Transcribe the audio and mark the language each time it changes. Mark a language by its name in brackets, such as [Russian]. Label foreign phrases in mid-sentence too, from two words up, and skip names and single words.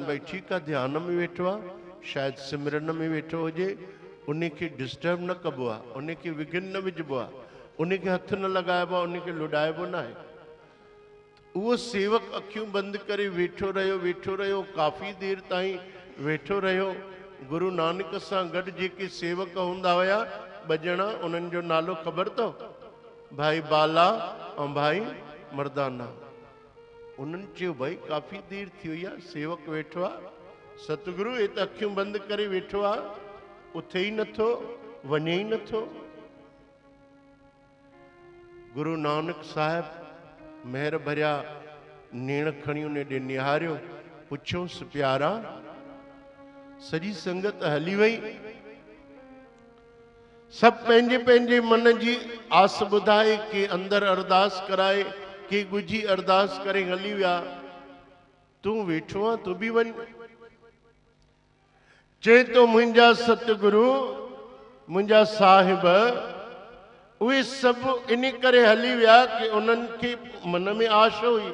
[Sindhi] भई ठीकु आहे, ध्यान में वेठो आहे, शायदि सिमरन में वेठो हुजे, उनखे डिस्टर्ब न कबो आहे, उनखे विघन न विझबो आहे, उनखे हथ न लॻाइबो आहे, उनखे लुॾाइबो न आहे। उहो सेवक अखियूं बंदि करे वेठो रहियो, काफ़ी देर ताईं वेठो रहियो। गुरु नानक सां गॾु जेके सेवक हूंदा हुया ॿ ॼणा, उन्हनि जो नालो ख़बर अथव? भाई बाला और भाई मर्दाना। उन्हनि चयो भाई काफ़ी देर थी हुई आहे, सेवक वेठो आहे, सतगुरु ये तो अखियूं बंदि करे वेठो आहे, उथे ही नथो, वञे ही नथो। गुरु नानक साहिब मेहर भरिया नेण खणी उन ॾे निहारियो, पुछियोसि प्यारा। सॼी संगत हली वई, सब पंहिंजे पंहिंजे मन जी आस ॿुधाए, के अंदर अरदास कराए, के गुझी अरदास करे हली विया। तूं वेठो आहे, तूं बि वञ। चए तो मुंहिंजा सतगुरु, मुंहिंजा साहिब, उहे सभु इन करे हली विया कि उन्हनि खे मन में आश हुई।